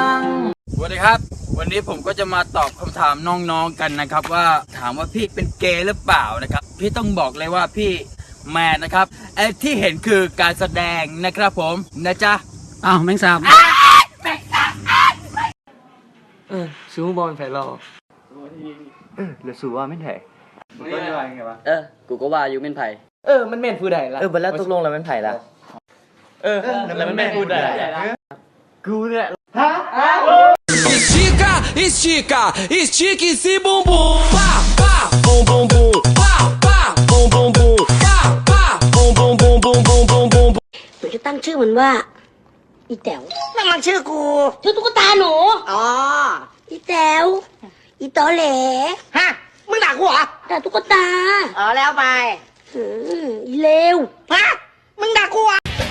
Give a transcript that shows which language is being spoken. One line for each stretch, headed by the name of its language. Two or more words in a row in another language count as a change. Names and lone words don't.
Thai: สวัสดีครับ วันนี้ผมก็จะมาตอบคำถามน้องๆกันนะครับว่าถามว่าพี่เป็นเกย์หรือเปล่านะครับพี่ต้องบอกเลยว่าพี่แมนนะครับไอ้ที่เห็นคือการแสดงนะครับผมนะจ๊ะ
Northeastern Thai: อ้าวแมงสาบสูบอลแผ่รอหรือสูว่าไม่แผ่กูก็ว่าอยู่เม่นไผ่มันเม่นผู้ใดละบัดแล้วตกลงแล้วเม่นไผ่ละแล้วมันเม่นผู้ใดกูเนี่ย
Portuguese: Estica, estica, estica esse bumbum. Pá, pá, bum bum bum. Pá, pá, bum bum bum. Pá, pá, bum bum bum bum bum bum bum.
Thai: หนูจะตั้งชื่อมันว่า อีแต๋ว นั่นมันชื่อกู ชื่อตุ๊กตาหนู อ๋อ อีแต๋ว อีตอแหล ฮะ มึงด่ากูเหรอ แต่ตุ๊กตา อ๋อแล้วไป อีเลว ฮะ มึงด่ากูเหรอ